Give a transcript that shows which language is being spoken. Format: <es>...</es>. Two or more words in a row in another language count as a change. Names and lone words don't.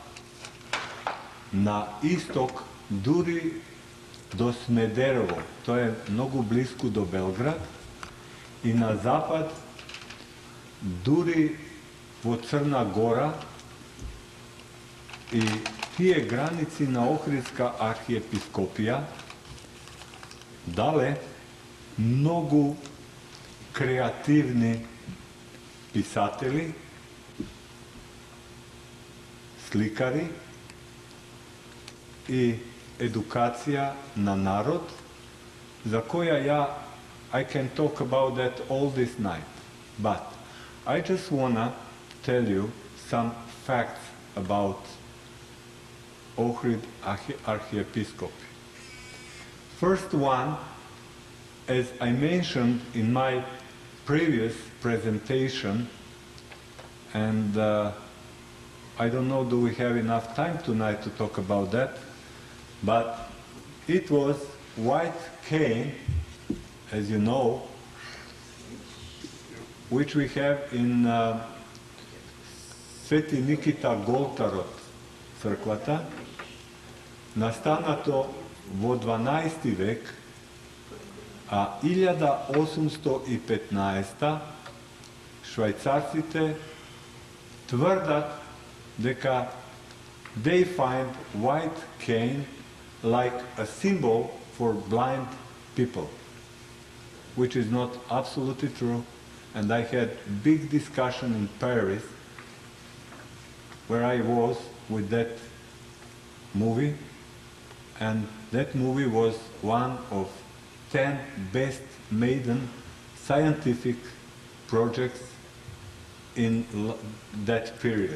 <mk>на исток дури до Смедерово, тоа е многу близко до Белград, и на запад дури во Црна Гора, и тие граници на Ohridска архиепископија дале многу креативни писатели, сликари и едукација на народ, за која</mk> <en>I can talk about that all this night. But I just wanna tell you some facts about Ohrid Archiepiscopi. First one, as I mentioned in my previous presentation, and I don't know, do we have enough time tonight to talk about that, but it was white cane, as you know, which we have in</en> <mk>Свети Никита Голтарот црквата, настанато во 12. век, а 1815 швајцарците тврдат дека</mk> <en>they find white cane like a symbol for blind people, which is not absolutely true. And I had big discussion in Paris, where I was with that movie, and that movie was one of 10 best maiden scientific projects in that period.</en>